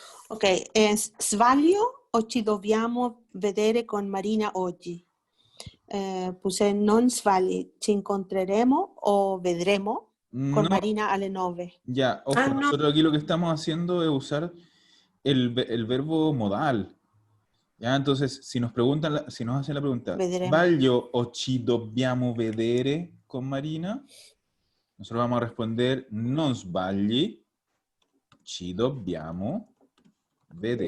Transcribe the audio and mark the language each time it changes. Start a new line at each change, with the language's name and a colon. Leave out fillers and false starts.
Italian: Ok, sbaglio o ci dobbiamo vedere con Marina oggi? Puse non sbagli, ci incontreremo o vedremo con No, Marina alle 9.
Spanish: ya, ojo, Ah, no. nosotros aquí lo que estamos haciendo es usar el verbo modal. Ya, entonces, si nos preguntan, si nos hacen la pregunta,
Italian: Vedremo. ¿sbaglio o ci dobbiamo vedere con Marina?
Spanish: Nosotros vamos a responder,
Italian: non sbagli, ci dobbiamo vedere